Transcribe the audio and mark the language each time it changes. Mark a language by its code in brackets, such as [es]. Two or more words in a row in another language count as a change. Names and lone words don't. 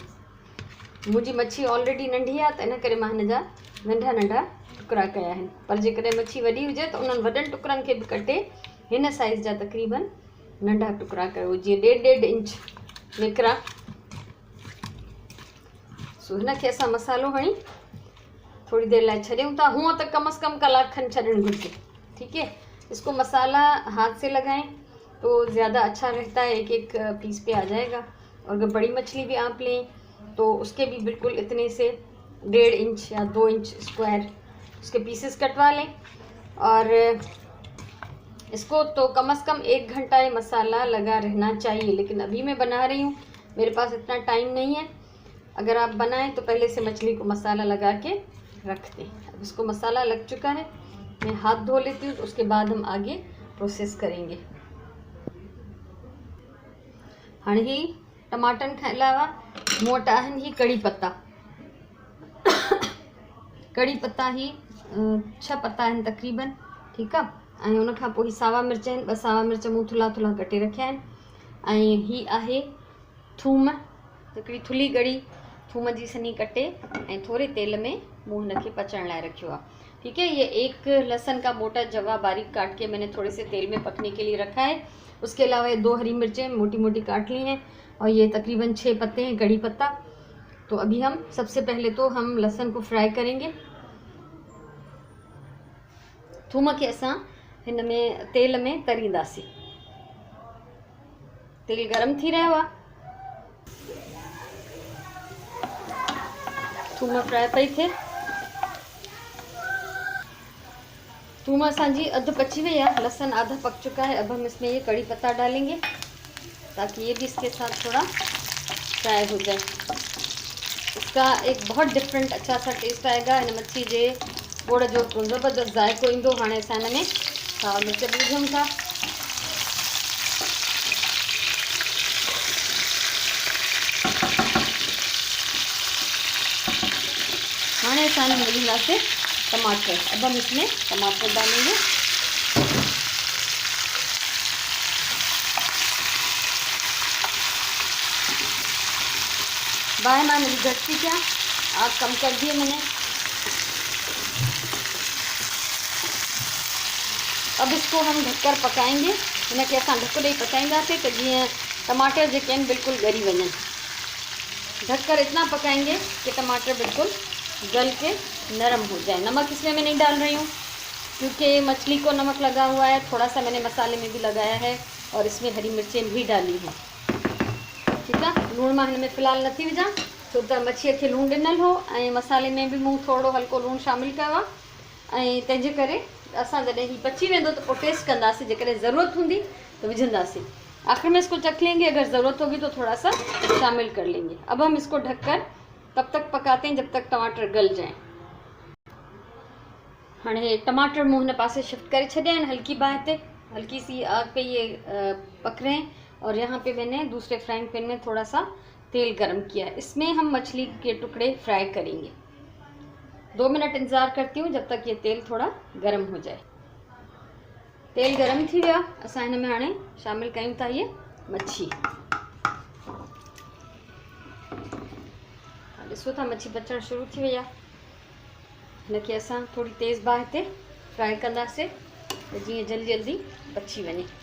[sd] मुंहिंजी मच्छी ऑलरेडी नंढी आहे, त इन करे मां हिन जा नंढा नंढा टुकड़ा कया आहिनि। पर जेकॾहिं मच्छी वॾी हुजे त उन्हनि वॾनि टुकड़नि खे बि कटे हिन साइज़ जा तक़रीबन नंढा टुकड़ा कयो, जीअं 1.5 इंच निकिरा। सो हिनखे असां मसालो हणी थोड़ी देर लाइ छॾियूं था। हुआ तो कम से कम कलाक खन छॾणु घुरिजे। [hi] ठीक है, इसको मसाला हाथ से लगाएं तो ज़्यादा अच्छा रहता है, एक एक पीस पे आ जाएगा। और अगर बड़ी मछली भी आप लें तो उसके भी बिल्कुल इतने से 1.5 इंच या 2 इंच स्क्वायर उसके पीसेस कटवा लें। और इसको तो कम से कम 1 घंटा ये मसाला लगा रहना चाहिए। लेकिन अभी मैं बना रही हूँ, मेरे पास इतना टाइम नहीं है। अगर आप बनाएं तो पहले से मछली को मसाला लगा के रख दें। अब इसको मसाला लग चुका है, मैं हाथ धो लेती हूँ, तो उसके बाद हम आगे प्रोसेस करेंगे। [sd] हाणे ही टमाटन खां अलावा मूं वटि आहिनि ही कड़ी पत्ता। कड़ी पत्ता ही 6 पत्ता आहिनि तक़रीबन। ठीकु आहे, ऐं उनखां पोइ ही सावा मिर्च आहिनि, 2 सावा मिर्च मूं थुल्हा थुल्हा कटे रखिया आहिनि। ऐं ही आहे थूम, हिकिड़ी थुल्ही ॻड़ी थूम जी सनी कटे ऐं थोड़े तेल में मूं हिनखे पचण लाइ रखियो आहे। [hi] ठीक है, ये 1 लहसुन का मोटा जवा बारीक काट के मैंने थोड़े से तेल में पकने के लिए रखा है। उसके अलावा ये 2 हरी मिर्चें मोटी मोटी काट ली हैं, और ये तकरीबन 6 पत्ते हैं कड़ी पत्ता। तो अभी हम सबसे पहले तो हम लहसुन को फ्राई करेंगे। [sd] थूम के असां हिन में तेल में तरींदासीं। तेल गरम थी रहियो आहे, थूम फ्राई पई थिए। थूम असांजी अध पची हुई है, [hi] लहसुन आधा पक चुका है। अब हम इसमें ये कड़ी पत्ता डालेंगे ताकि ये भी इसके साथ थोड़ा फ्राई हो जाए। इसका एक बहुत डिफरेंट अच्छा सा टेस्ट आएगा। [sd] इन मच्छी जे गोड़ जो ज़बरदस्त ज़ाइक़ो ईंदो। हाणे असां हिन में सावा मिर्च बि विझूं था। हाणे असां हिन में विझंदासीं टमाटर। [hi] अब हम इसमें टमाटर डालेंगे। बाय मैंने घटती क्या, आग कम कर दिए मैंने। अब इसको हम ढककर पकाएंगे। [sd] इनके असां ढक ॾेई पकाईंदासीं त जीअं टमाटर जेके आहिनि बिल्कुल ॻरी वञनि। [hi] ढककर इतना पकाएंगे कि टमाटर बिल्कुल गल के नरम हो जाए। नमक इसमें मैं नहीं डाल रही हूँ, क्योंकि मछली को नमक लगा हुआ है, थोड़ा सा मैंने मसाले में भी लगाया है और इसमें हरी मिर्चें भी डाली हैं। ठीक है, [sd] लूण मां हिन में फ़िलहाल नथी विझां छो त मच्छीअ खे लूण ॾिनल हो ऐं मसाले में भी मूं थोड़ो हल्को लूण शामिल कयो आहे ऐं तंहिंजे करे असां जॾहिं हीउ पची वेंदो त पोइ टेस्ट कंदासीं, जेकॾहिं ज़रूरत हूंदी तो विझंदासीं। [hi] आखिर में इसको चख लेंगे, अगर ज़रूरत होगी तो थोड़ा सा शामिल कर लेंगे। अब हम इसको ढककर तब तक पकाते हैं जब तक टमाटर गल जाएं। [sd] हाँ, टमाटर मूँ हिन पासे शिफ्ट करे छॾिया आहिनि हल्की बाहि पे, [hi] हल्की सी आग पे ये पक रहे हैं। और यहाँ पे मैंने दूसरे फ्राइंग पैन में थोड़ा सा तेल गरम किया है, इसमें हम मछली के टुकड़े फ्राई करेंगे। 2 मिनट इंतज़ार करती हूँ जब तक ये तेल थोड़ा गरम हो जाए। [sd] तेल गरम थी वियो, असां हिन में हाणे शामिल कयूं था ये मच्छी। ॾिसो था मच्छी पचण शुरू थी वई आहे। हिनखे असां थोड़ी तेज़ बाहि ते फ्राई कंदासीं जीअं जल्दी जल्दी पची वञे।